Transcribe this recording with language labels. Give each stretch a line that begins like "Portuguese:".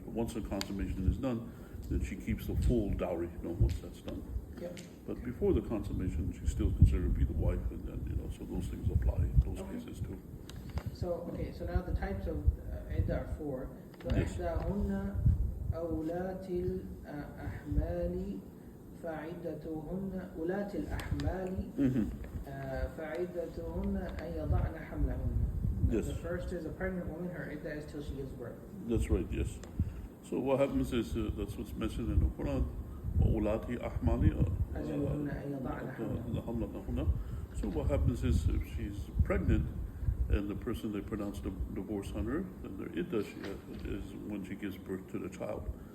English: But once the consummation is done, then she keeps the full dowry, once that's done. Yep. But before the consummation, she's still considered to be the wife, and then, so those things apply in those Okay. cases too. So, okay, so now the types of iddah are four. Yes.
Arabic: فإحداهن أولات الأحمال فعدتهن أولات الأحمال Mm-hmm. فعدتهن أن يضعن حملهن.
English: Yes. The first is a pregnant woman, her iddah is till she gives birth. That's right, yes. So what happens is, that's what's mentioned in the Quran,
Arabic: وَأُولَاتِ أَحْمَالِ أجلهن أن يضعن حملهن.
English: So what happens is, if she's pregnant and the person they pronounce the divorce on her, then their iddah is when she gives birth to the child.